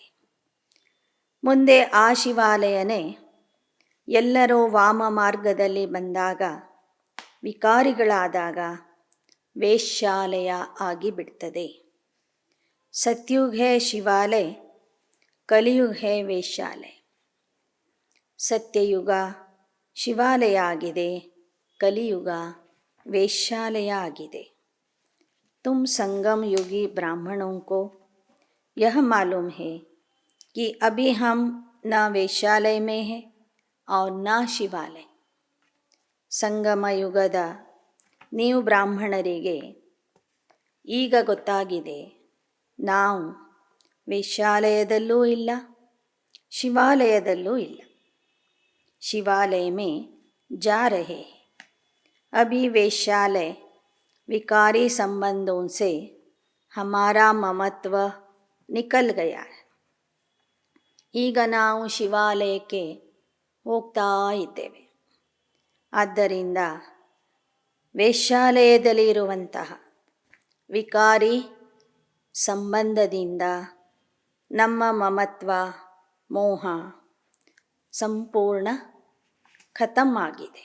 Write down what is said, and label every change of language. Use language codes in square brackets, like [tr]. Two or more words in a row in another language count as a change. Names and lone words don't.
[kn] ಮುಂದೆ ಆ ಶಿವಾಲಯನೇ ಎಲ್ಲರೂ ವಾಮ ಮಾರ್ಗದಲ್ಲಿ ಬಂದಾಗ, ವಿಕಾರಿಗಳಾದಾಗ ವೇಶ್ಯಾಲಯ ಆಗಿಬಿಡ್ತದೆ. [hi] सतयुग है शिवालय, कलियुग है वेश्यालय. [kn] ಸತ್ಯಯುಗ ಶಿವಾಲಯ ಆಗಿದೆ, ಕಲಿಯುಗ ವೇಶ್ಯಾಲಯ ಆಗಿದೆ. [hi] तुम संगम युगी ब्राह्मणों को यह मालूम है कि अभी हम न वेश्यालय में हैं और न शिवालय. [kn] ಸಂಗಮ ಯುಗದ ನೀವು ಬ್ರಾಹ್ಮಣರಿಗೆ ಈಗ ಗೊತ್ತಾಗಿದೆ, ನಾವು ವೇಶ್ಯಾಲಯದಲ್ಲೂ ಇಲ್ಲ, ಶಿವಾಲಯದಲ್ಲೂ ಇಲ್ಲ. [hi] ಶಿವಾಲಯ में जा रहे हैं, अभी वेश्यालय विकारी संबंधों से हमारा ममत्व निकल गया है. [kn] ಈಗ ನಾವು ಶಿವಾಲಯಕ್ಕೆ ಹೋಗ್ತಾ ಇದ್ದೇವೆ. ಆದ್ದರಿಂದ ವೇಶ್ಯಾಲಯದಲ್ಲಿರುವಂತಹ ವಿಕಾರಿ ಸಂಬಂಧದಿಂದ ನಮ್ಮ ಮಮತ್ವ ಮೋಹ ಸಂಪೂರ್ಣ ಖತಮ್ ಆಗಿದೆ.